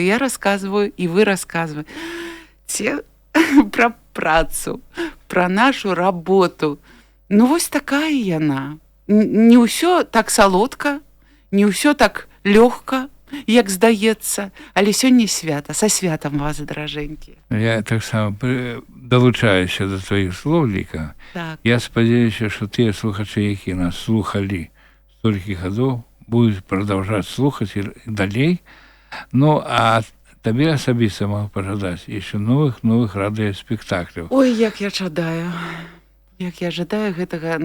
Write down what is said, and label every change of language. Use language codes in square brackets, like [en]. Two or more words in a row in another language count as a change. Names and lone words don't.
[be] Я расказваю, і вы расказваеце пра працу, пра нашу работу. Ну, вось такая яна. Не ўсё так салодка, не ўсё так лёгка, як здаецца, але сёння свята. Са святам вас, даражэнькія. Я таксама далучаюся [ru] до твоих слов, [be] Ліка. Так. Я спадзяюся, што тыя слухачы, якія нас слухалі столькі гадоў, будуць прадаўжаць слухаць і далей. Ну, а табе асабіста магу пажадаць яшчэ новых радыёспектакляў. Ой, як я жадаю. Як я жадаю гэтага.